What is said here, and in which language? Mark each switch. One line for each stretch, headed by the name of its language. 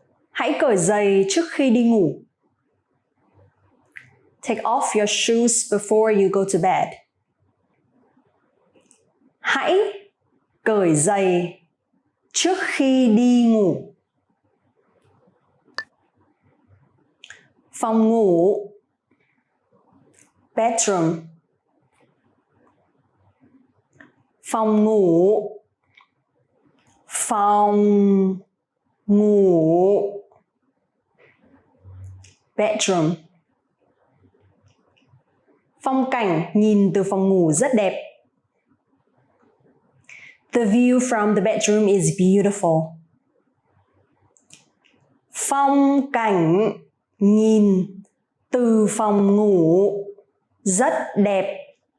Vietnamese: Hãy cởi giày trước khi đi ngủ.
English: Take off your shoes before you go to bed.
Vietnamese: Hãy cởi giày trước khi đi ngủ. Phòng ngủ.
English: Bedroom.
Vietnamese: Phòng ngủ. Phòng ngủ.
English: Bedroom.
Vietnamese: Phong cảnh nhìn từ phòng ngủ rất đẹp.
English: The view from the bedroom is beautiful.
Vietnamese: Phong cảnh nhìn từ phòng ngủ rất đẹp.